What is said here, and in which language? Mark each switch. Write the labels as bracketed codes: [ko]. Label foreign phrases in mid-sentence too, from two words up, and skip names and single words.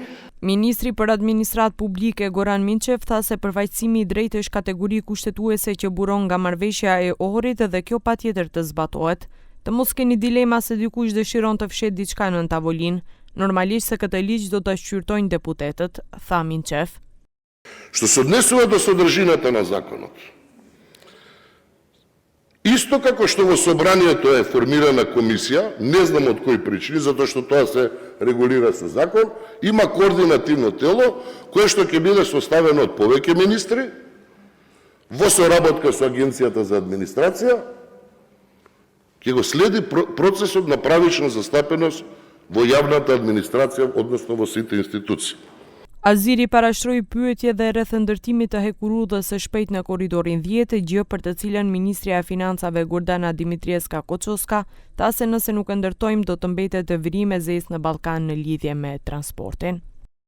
[sq] Ministri për Administratë Publike Goran Minçev tha se përfaqësimi i drejtë është kategori kushtetuese që buron nga marrëveshja e Ohrit dhe kjo patjetër të zbatohet. Të mos keni dilema se dikush dëshiron të fshet diçka në tavolinë. Normalisht se këtë ligj do ta shqyrtojnë deputetët, tha Minçev. [mk] Što se odnesува до содржината на законот. Исто како што во собранието е формирана комисија, не знам од кои причини, затоа што тоа се регулира со закон, има координативно тело кое што ќе биде составено од повеќе министри во соработка со Агенцијата за администрација, ќе го следи процесот на правична застапеност во јавната администрација, односно во сите институции. [sq] Aziri parashtroi pyetje dhe rreth ndërtimit të hekurudhës së shpejtë në korridorin 10, gjë për të cilën Ministrja e Financave Gordana Dimitrieska Koçoska tha se nëse nuk e ndërtojmë do të mbetet vërim e zezë në Ballkan në lidhje me transportin.